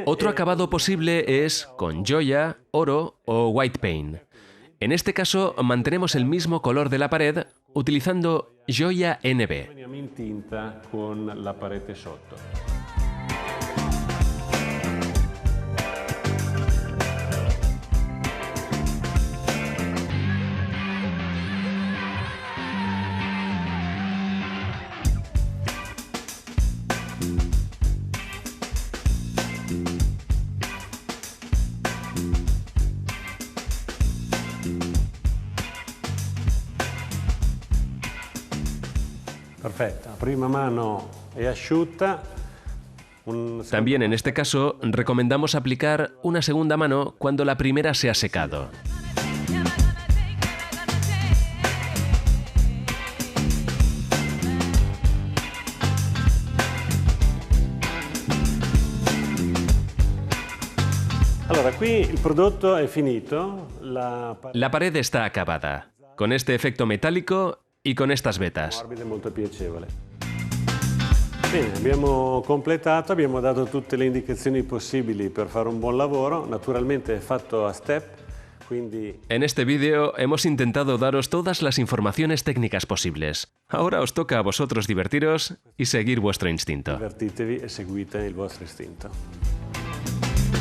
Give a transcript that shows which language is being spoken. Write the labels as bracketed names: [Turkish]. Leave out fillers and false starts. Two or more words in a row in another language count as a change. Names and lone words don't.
[Spanish] Otro acabado posible es con joya, oro o [English] white paint. [Spanish] En este caso mantenemos el mismo color de la pared utilizando joya NB. [Italian] Veniamo in tinta con la parete sotto. Perfecto, la prima mano è asciutta. [Spanish] También en este caso recomendamos aplicar una segunda mano cuando la primera se ha secado. [Italian] Allora, qui il prodotto è finito. [Spanish] La pared está acabada, con este efecto metálico y con estas vetas. [Italian] Morbida e molto piacevole. Bene, abbiamo completato, abbiamo dato tutte le indicazioni possibili per fare un buon lavoro, naturalmente è fatto a step, quindi... [Spanish] En este vídeo hemos intentado daros todas las informaciones técnicas posibles. Ahora os toca a vosotros divertiros y seguir vuestro instinto. [Italian] Divertitevi e seguite il vostro istinto.